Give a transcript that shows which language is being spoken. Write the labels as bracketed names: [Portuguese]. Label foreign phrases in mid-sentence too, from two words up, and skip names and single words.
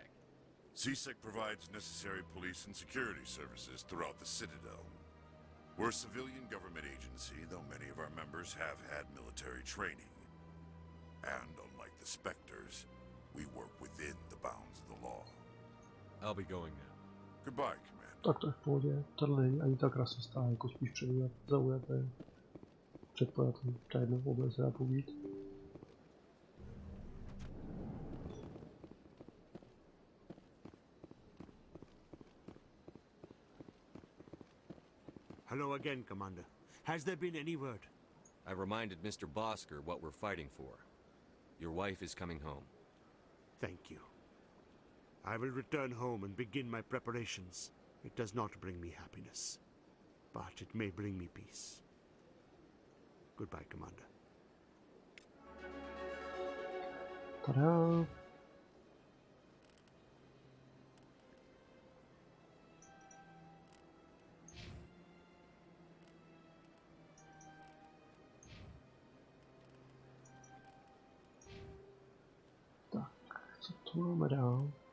[English] CSEC provides necessary police and security services throughout the Citadel. We're a civilian government agency, though many of our members have had military training. And unlike the Spectres, we work within the bounds of the law. I'll be going now. Goodbye, Commander. [Czech] Tak to je v pohodě. Tohle není ani tak rasista, jako spíš zaujatý. Předpojatý. Ta jedna vůbec se dá pobít. [English] Hello again, Commander. Has there been any word? I reminded Mr. Bosker what we're fighting for. Your wife is coming home. Thank you. I will return home and begin my preparations. It does not bring me happiness, but it may bring me peace. Goodbye, Commander. Ta-da! [Czech] Tak, co tu máme dál?